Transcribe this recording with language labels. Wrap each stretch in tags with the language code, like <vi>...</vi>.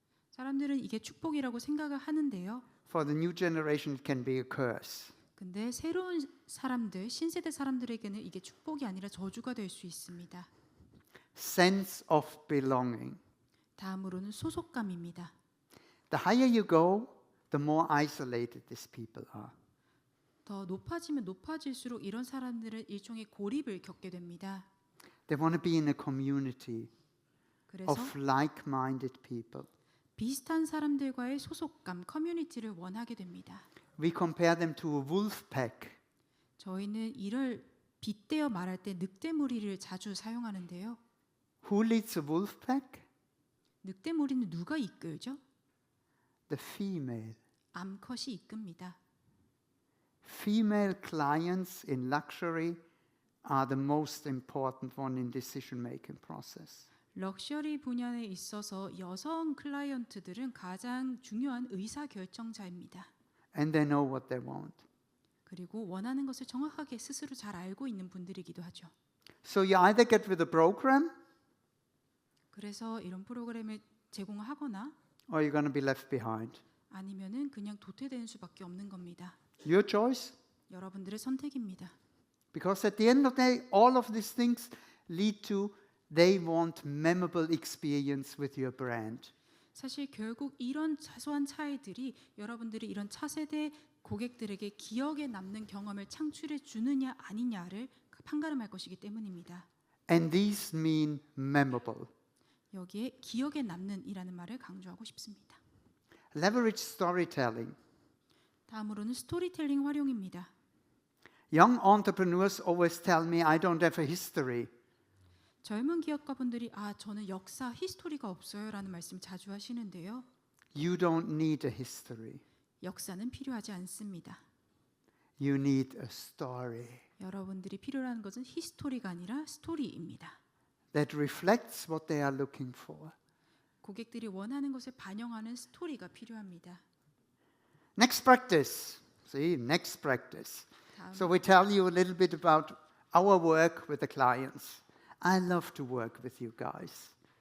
<ko>사람들은 이게 축복이라고 생각을 하는데요.</ko> <en>For the new generation, it can be a curse.</en> <ko>근데 새로운 사람들, 신세대 사람들에게는 이게 축복이 아니라 저주가 될 수 있습니다.</ko> <en>sense of belonging.</en> <ko>다음으로는 소속감입니다.</ko> <en>The higher you go, the more isolated these people are.</en> <ko>더 높아지면 높아질수록 이런 사람들은 일종의 고립을 겪게 됩니다.</ko> <en>They want to be in a community</en> <ko>그래서</ko> <en>of like-minded people.</en> <ko>비슷한 사람들과의 소속감, 커뮤니티를 원하게 됩니다.</ko> <en>We compare them to a wolf pack.</en> <ko>저희는 이를 빗대어 말할 때 늑대 무리를 자주 사용하는데요.</ko> <en>Who leads a wolf pack?</en> <ko>늑대 무리는 누가 이끌죠?</ko> <en>The female.</en> <ko>암컷이 이끕니다.</ko> <en>Female clients in luxury are the most important one in decision-making process.</en> <ko>럭셔리 분야에 있어서 여성 클라이언트들은 가장 중요한 의사 결정자입니다.</ko> <en>And they know what they want.</en> <ko>그리고 원하는 것을 정확하게 스스로 잘 알고 있는 분들이기도 하죠.</ko> <en>So you either get with a program</en> <ko>그래서 이런 프로그램을 제공하거나</ko> <en>or you're going to be left behind.</en> <ko>아니면은 그냥 도태되는 수밖에 없는 겁니다.</ko> <en>Your choice.</en> <ko>여러분들의 선택입니다.</ko> <en>Because at the end of the day, all of these things lead to they want memorable experience with your brand.</en> <ko>사실 결국 이런 사소한 차이들이 여러분들이 이런 차세대 고객들에게 기억에 남는 경험을 창출해 주느냐 아니냐를 판가름할 것이기 때문입니다.</ko> <en>And these mean memorable.</en> <ko>여기에 기억에 남는이라는 말을 강조하고 싶습니다.</ko> <en>Leverage storytelling.</en> <ko>다음으로는 스토리텔링 활용입니다.</ko> <en>Young entrepreneurs always tell me I don't have a history.</en> <ko>젊은 기업가분들이 저는 역사 히스토리가 없어요라는 말씀 자주 하시는데요.</ko> <en>You don't need a history.</en> <ko>역사는 필요하지 않습니다.</ko> <en>You need a story</en> <ko>여러분들이 필요한 것은 히스토리가 아니라 스토리입니다.</ko> <en>that reflects what they are looking for.</en> <ko>고객들이 원하는 것을 반영하는 스토리가 필요합니다.</ko> <en>Next practice. See, next practice.</en> <ko>다음,</ko> <en>So we tell you a little bit about our work with the clients. I love to work with you guys.</en>